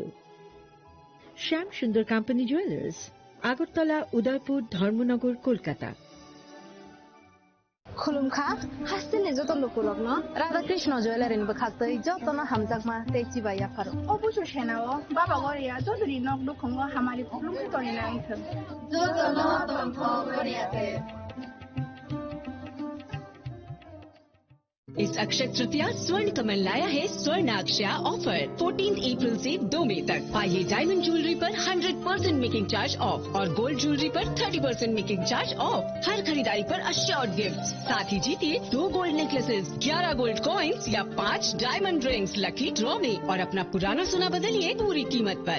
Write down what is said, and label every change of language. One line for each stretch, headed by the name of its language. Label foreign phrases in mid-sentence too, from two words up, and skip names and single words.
Bangla: শ্যাম সুন্দর কোম্পানি জুয়েলার্স, আগরতলা, উদয়পুর, ধর্মনগর, কলকাতা।
Kok Borok: खुलुमखा हास्तिनि जत लुकुलक न राधाकृष्ण ज्वेलारिनि बखातै जतन हामजाकमा तेची बाया फारो अबुसो सेनाओ बाबा गरिया जजरी नक दुखंगो हमारी खुलुमखि तरिना आइथो जतन तंथ गरियाते।
Hindi: इस अक्षय तृतीया स्वर्ण कमल लाया है स्वर्णाक्षया ऑफर 14 अप्रैल से 2 मई तक। पाइए
English: diamond jewellery
Hindi: पर 100%
English: making charge off
Hindi: और
English: gold jewellery
Hindi: पर 30%
English: making charge off.
Hindi: हर खरीदारी पर
English: assured gift,
Hindi: साथ ही जीतिए 2
English: gold necklaces,
Hindi: 11
English: gold coins
Hindi: या 5
English: diamond rings lucky draw
Hindi: में, और अपना पुराना सोना बदलिए पूरी कीमत पर।